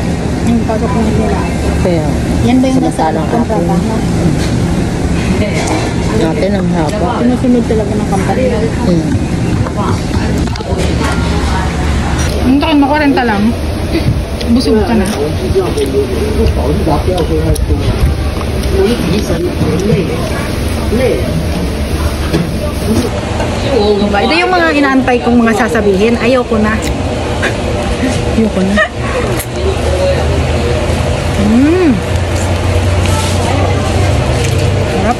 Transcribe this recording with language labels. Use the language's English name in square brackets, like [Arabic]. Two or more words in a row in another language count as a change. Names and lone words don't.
[Filipino] Yung pasok ng nila. Kaya, Yan ba yung nasa samantalang kontrata? natin ang haba. Sinusunod talaga ng company. Ang taon mo, 40 lang. Busog ka na. [Chinese] 保利达不要喝太多。 [Filipino] Diba? Ito yung mga inaantay kong mga sasabihin. Ayaw ko na. Ayoko na. Sarap.